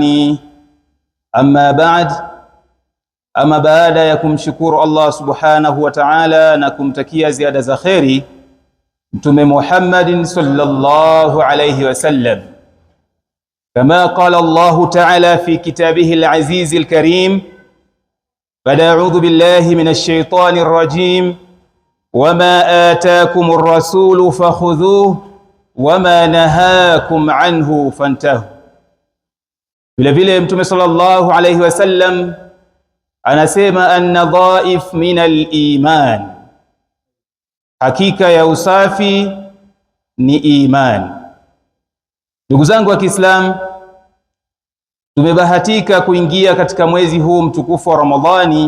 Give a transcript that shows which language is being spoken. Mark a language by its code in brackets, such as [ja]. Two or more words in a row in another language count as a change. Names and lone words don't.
[ar] أما بعد يكم شكور الله سبحانه وتعالى نكم تكيا زيادة خيري متوم محمد صلى الله عليه وسلم، كما قال الله تعالى في كتابه العزيز الكريم: فأعوذ بالله من الشيطان الرجيم، وما آتاكم الرسول فخذوه وما نهاكم عنه فانتهوا. [sw] Vile Mtume [ar] صلى الله عليه وسلم [sw] anasema [ar] النظافة من الإيمان, [sw] hakika ya usafi ni iman. Ndugu zangu wa Kiislamu, tumebahatika kuingia katika mwezi huu mtukufu wa Ramadhani.